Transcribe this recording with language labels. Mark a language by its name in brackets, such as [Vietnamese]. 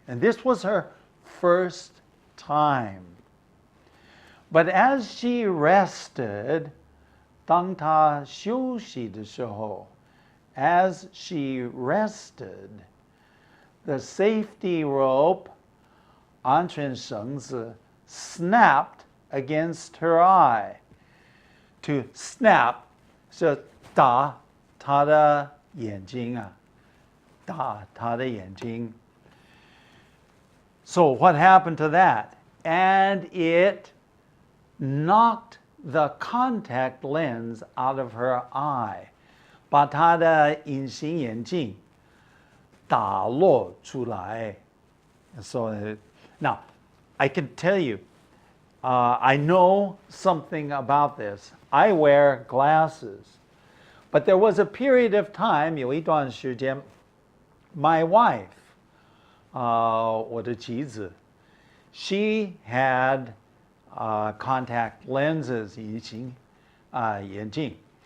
[English] And this was her first time. But as she rested, [Chinese] 当她休息的时候, [English] as she rested, the safety rope, [Chinese] 安全绳子, [English] snapped against her eye. To snap [Chinese] 是打她的眼睛啊，打她的眼睛。 [English] So what happened to that? And it knocked the contact lens out of her eye. [Chinese] 把她的隐形眼镜打落出来。 [English] So now, I can tell you, I know something about this. I wear glasses. But there was a period of time, [Chinese] 有一段时间, [English] my wife, [Chinese] 我的妻子, [English] she had contact lenses, [Chinese] 隐形眼镜.